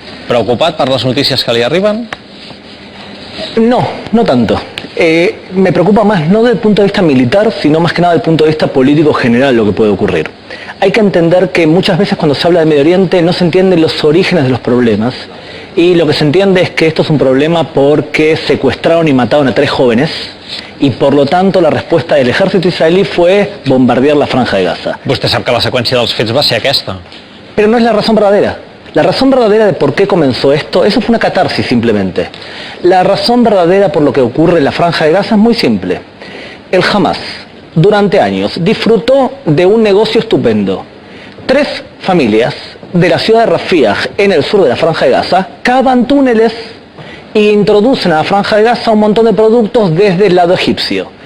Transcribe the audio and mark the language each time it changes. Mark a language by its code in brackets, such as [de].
[ca] Preocupat per les notícies que li arriben? [es] No, no tanto. Me preocupa más no desde el punto de vista militar, sino más que nada desde el punto de vista político general lo que puede ocurrir. Hay que entender que muchas veces cuando se habla de Medio Oriente no se entienden los orígenes de los problemas y lo que se entiende es que esto es un problema porque secuestraron y mataron a 3 jóvenes y por lo tanto la respuesta del ejército israelí fue bombardear la Franja de Gaza. [ca] Vostè sap que la seqüència dels fets va ser aquesta. [es] Pero no es la razón verdadera. La razón verdadera de por qué comenzó esto, eso fue una catarsis simplemente. La razón verdadera por lo que ocurre en la Franja de Gaza es muy simple. El Hamas, durante años, disfrutó de un negocio estupendo. 3 familias de la ciudad de Rafiah, en el sur de la Franja de Gaza, cavan túneles e introducen a la Franja de Gaza un montón de productos desde el lado egipcio.